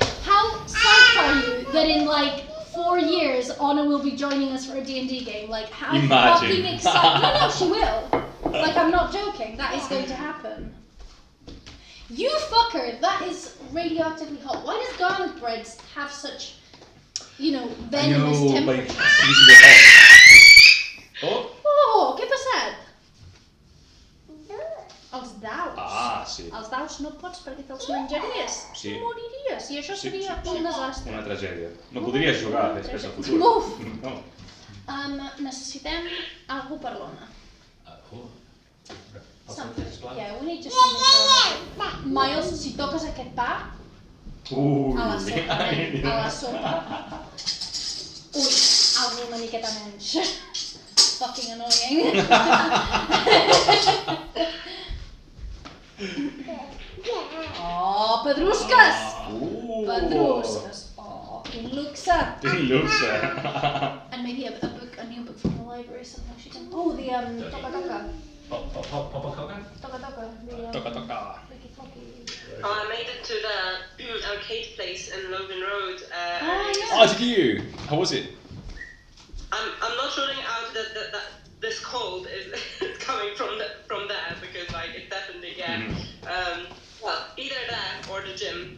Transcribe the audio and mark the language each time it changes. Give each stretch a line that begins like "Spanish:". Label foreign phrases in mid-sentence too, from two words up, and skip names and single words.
English: How psyched are you that in like 4 years Anna will be joining us for a D&D game? Like how Imagine. fucking excited! No, she will. Like I'm not joking. That is going to happen. You fucker! That is radioactively hot. Why does garlic breads have such, venomous temperature? Oh.
Spanish: Oh, ¿qué pasa?
Catalan: Als daus no pots perquè te'ls menjaries. Sí. Moriries. I això Sí, seria sí, un desastre. Una tragèdia. No podries jugar després al futur. Uf. No. Necessitem algú per l'Ona.
English: Something. Yeah, we need just something for her. Miles,
Catalan: si toques aquest pa, Ui. a la sopa, a la sopa. Ui, algú una miqueta menys.
English: Fucking annoying.
Catalan: Oh, pedrusques! Pedrusques. Oh, quin luxe. Luxe.
English: And maybe a new book from the library, something she can. Oh, the Toka Toka. Papa Toka Toka. Toka toka. Ricky Flocky. Oh, I made it to the arcade place in Logan Road. Oh, yeah. Oh, did you? How was it? I'm not ruling out that this cold is coming from there because like it definitely well either that or the gym.